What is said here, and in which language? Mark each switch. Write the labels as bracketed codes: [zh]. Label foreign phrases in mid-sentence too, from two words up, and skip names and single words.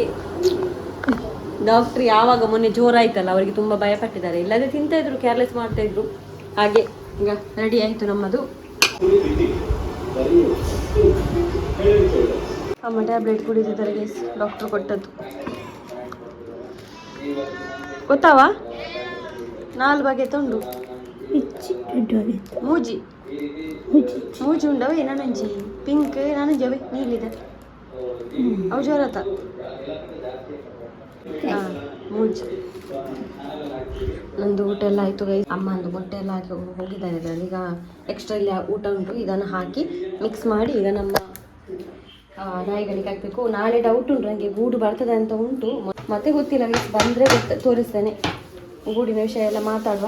[kn] ಡಾಕ್ಟ್ರ್ ಯಾವಾಗ ಮೊನ್ನೆ ಜೋರಾಯ್ತಲ್ಲ ಅವರಿಗೆ ತುಂಬ ಭಯಪಟ್ಟಿದ್ದಾರೆ, ಇಲ್ಲದೆ ತಿಂತಾಯಿದ್ರು, ಕೇರ್ಲೆಸ್ ಮಾಡ್ತಾಯಿದ್ರು. ಹಾಗೆ ಈಗ ರೆಡಿ ಆಯಿತು ನಮ್ಮದು. ಅಮ್ಮ ಟ್ಯಾಬ್ಲೆಟ್ ಕುಡಿದಿದ್ದಾರೆ ಗೈಸ್, ಡಾಕ್ಟ್ರು ಕೊಟ್ಟದ್ದು. [tcy] ಗೊತ್ತಾವಾ 4 ಬಗೆ ತೊಂಡು ಮೂಜಿ ಉಂಡವೆ ನನಂಜಿ ಪಿಂಕ್ ನನಂಜವೆ ನೀಲಿದೆ ಅವು ಜೋರತ ಮೂಜಿ. [kn] ನಂದು ಊಟ ಎಲ್ಲ ಆಯಿತು ಗೈ. ಅಮ್ಮಂದು ಮೊಟ್ಟೆ ಎಲ್ಲ ಹಾಕಿ ಹೋಗಿದ್ದಾರೆ ಇದರಲ್ಲಿ. ಈಗ ಎಕ್ಸ್ಟ್ರಾ ಇಲ್ಲಿ ಊಟ ಉಂಟು, ಇದನ್ನು ಹಾಕಿ ಮಿಕ್ಸ್ ಮಾಡಿ ಈಗ ನಮ್ಮ ನಾಯಿಗಳಿಗೆ ಹಾಕಬೇಕು. ನಾಳೆ ಡೌಟ್ ಉಂಟು ನನಗೆ, ಗೂಡು ಬರ್ತದೆ ಅಂತ ಉಂಟು, ಮತ್ತೆ ಗೊತ್ತಿಲ್ಲ. ಬಂದರೆ ತೋರಿಸ್ತೇನೆ. ಗೂಡಿನ ವಿಷಯ ಎಲ್ಲ ಮಾತಾಡುವ.